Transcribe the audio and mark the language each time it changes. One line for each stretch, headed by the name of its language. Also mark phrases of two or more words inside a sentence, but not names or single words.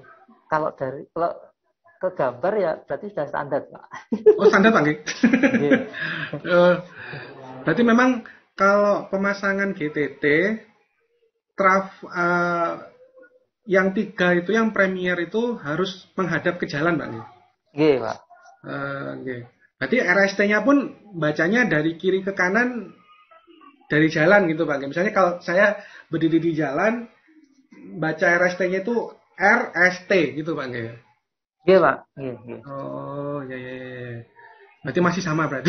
Indonesian: kalau ke gambar ya berarti sudah standar Pak. Oh standar Pak nggih. Iya. Eh, Berarti memang kalau pemasangan GTT yang 3 itu, yang premier itu harus menghadap ke jalan Pak nggih. Iya Pak. Nggih. Berarti RST-nya pun bacanya dari kiri ke kanan dari jalan gitu Pak. Misalnya kalau saya berdiri di jalan, baca RST-nya itu RST gitu Pak. Iya Pak. Iya. Oh, ya, ya, ya. Berarti masih sama berarti.